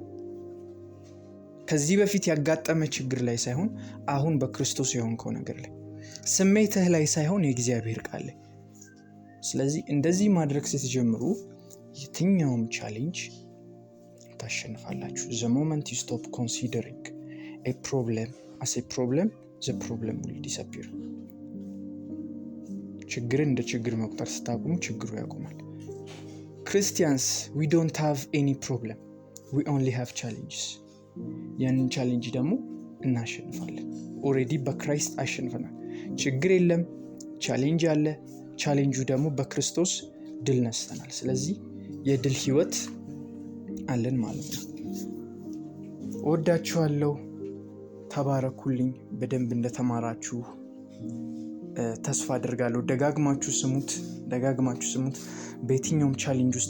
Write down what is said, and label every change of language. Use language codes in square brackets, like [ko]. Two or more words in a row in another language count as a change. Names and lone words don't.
[am] ከዚህ በፊት ያጋጠመ ችግር ላይ ሳይሆን አሁን በክርስቶስ የሆንከው ነገር ላይ፣ ስሜትህ ላይ ሳይሆን የእግዚአብሔር ቃል ላይ። ስለዚህ እንደዚህ ማድረግ ስትጀምሩ የትኛውም ቻሌንጅ ታሸንፋላችሁ። [en] the moment you stop considering a problem as a problem, the problem will disappear። [am] ችግርን እንደ ችግር መቁጠር ስታቆሙ ችግሩ ያቆማል። [en] Christians, we don't have any problem, we only have challenges። [am] ያንን ቻሌንጅ ደግሞ እናሸንፋለን። ኦሬዲ በክራይስት አሸንፈናል። ችግር የለም፣ ቻሌንጅ አለ። ቻሌንጁ ደግሞ በክርስቶስ ድል ነስተናል። ስለዚህ የድል ህይወት አለን ማለት ነው። ወዳችኋለሁ። ተባረኩልኝ። በደንብ እንደተማራችሁ ተስፋ አድርጋለሁ። ደጋግማችሁ ስሙት። በየትኛውም ቻሌንጅ ውስጥ